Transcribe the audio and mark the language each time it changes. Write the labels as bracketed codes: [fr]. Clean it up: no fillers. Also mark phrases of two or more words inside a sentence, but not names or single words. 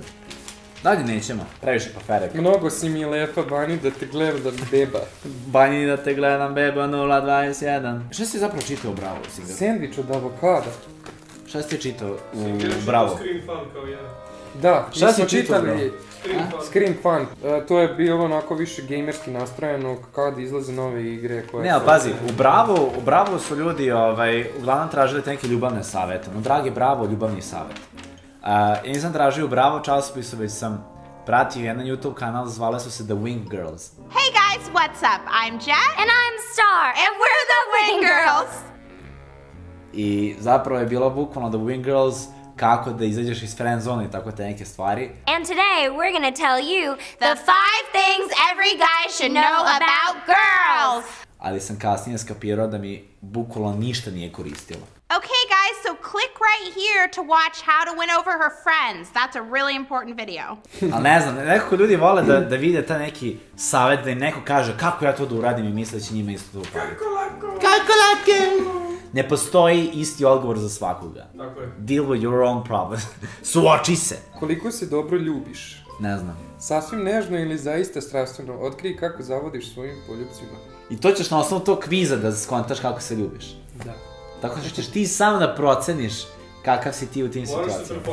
[sr] Dalje nećemo, previše paferek. Mnogo si mi lepa, Bani, da te gledam beba. Bani, da te gledam beba 021. Šta si zapravo čitao u Bravo, Sigar? Sendvič od avokada. Šta si čitao u Bravo? Screen Fun kao ja. Da, šta si čitali? Screen Fun. To je bilo onako više gamerski nastrojeno kada izlaze nove igre koje... Ne, ali pazi, u Bravo su ljudi uglavnom tražili neke ljubavne savete. No, dragi Bravo, ljubavni savet. Ja nisam tražio u Bravo časopisu, već sam pratio jedan YouTube kanal, zvale su se The Wing Girls. [en] Hey guys, what's up? I'm Jet. And I'm Star. And we're the Wing Girls. [sr] I zapravo je bilo bukvalno The Wing Girls, kako da izađeš iz [en] friend zone [sr] i tako te neke stvari. [en] And today we're gonna tell you the 5 things every guy should know about girls. [sr] Ali sam kasnije skapirao da mi bukvalno ništa nije koristilo. [en] Okay guys, so click right right here to watch how to win over her friends. That's a really important video. [sr] Ali ne znam, nekako ljudi vole da vide ta neki savjet, da im neko kaže kako ja to da uradim i misle da će njima isto to upaliti. Kako lako! Ne postoji isti odgovor za svakoga. Tako je. [en] Deal with your own problem. [sr] Suoči se. Koliko se dobro ljubiš? Ne znam. Sasvim nežno ili zaista strastveno, otkrij kako zavodiš svojim poljubcima. I to ćeš na osnovu tog kviza da skontaš kako se ljubiš. Da. Tako što ćeš ti sam da proceniš kakav si ti u tim Moraš se situacijama.